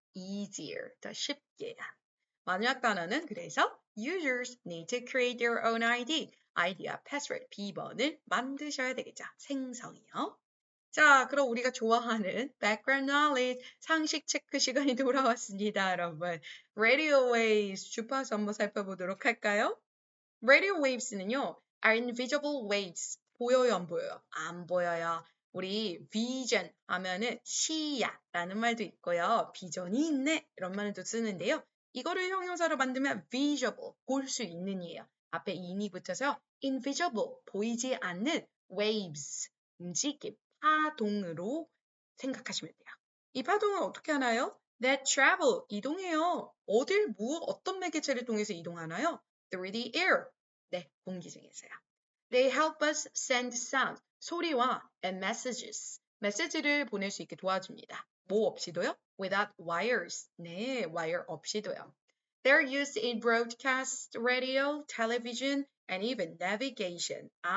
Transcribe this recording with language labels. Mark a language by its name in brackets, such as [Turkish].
[Korean] easier, 더 쉽게. 마지막 단어는 그래서 [English] users need to create their own ID, [Korean] 아이디와 패스워드 비번을 만드셔야 되겠죠. 생성이요. 자, 그럼 우리가 좋아하는 background knowledge, 상식 체크 시간이 돌아왔습니다, 여러분. radio waves 주파수 한번 살펴보도록 할까요? [English] radio waves는요, are invisible waves. [Korean] 보여요, 안 보여요? 안 보여요. 우리 vision 하면은 시야라는 말도 있고요. 비전이 있네 이런 말도 쓰는데요. 이거를 형용사로 만들면 visible, 볼 수 있는 이에요. 앞에 in이 붙어서 invisible, 보이지 않는 waves, 움직임, 파동으로 생각하시면 돼요. 이 파동은 어떻게 하나요? [English] that travel, [Korean] 이동해요. 어딜, 어떤 매개체를 통해서 이동하나요? [English] through the air, [Korean] 네, 공기 중에서요. [English] They help us send sound, [Korean] 소리와 [English] and messages, [Korean] 메시지를 보낼 수 있게 도와줍니다. 뭐 없이도요? [English] Without wires, [Korean] 네, 와이어 없이도요. [English] They're used in broadcast radio, television, and even navigation.